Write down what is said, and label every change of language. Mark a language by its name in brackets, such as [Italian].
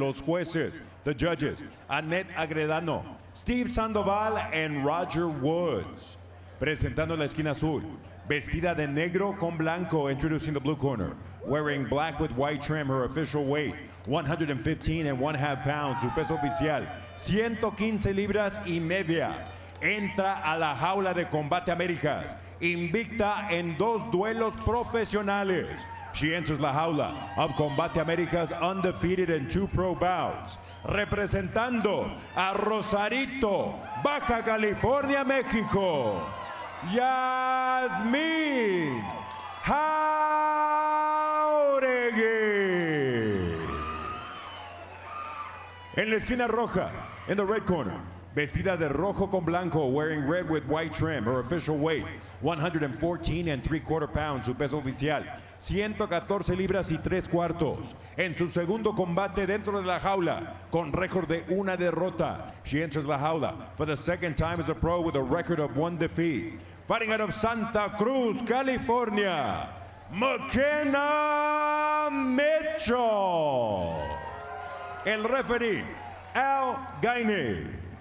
[Spanish] Los jueces, [English] the judges, [Spanish] Annette Agredano, Steve Sandoval, and Roger Woods. Presentando la esquina azul, vestida de negro con blanco, [English] introducing the blue corner. Wearing black with white trim, her official weight, 115.5 pounds. [Spanish] Su peso oficial, 115 libras y media. Entra a la jaula de Combate Américas, invicta en 2 duelos profesionales. [English] She enters la jaula of Combate Américas undefeated in 2 pro bouts. [Spanish] Representando a Rosarito, Baja California, México, Yasmín Jauregui. En la esquina roja, [English] in the red corner, [Spanish] Vestida de rojo con blanco, [English] wearing red with white trim. Her official weight, 114 3/4 pounds. [Spanish] Su peso oficial, 114 libras y 3/4. En su segundo combate dentro de la jaula, con récord de una derrota. [English] She enters la jaula for the second time as a pro with a record of 1 defeat. Fighting out of Santa Cruz, California, McKenna Mitchell. [Spanish] El referee, Al Gainey.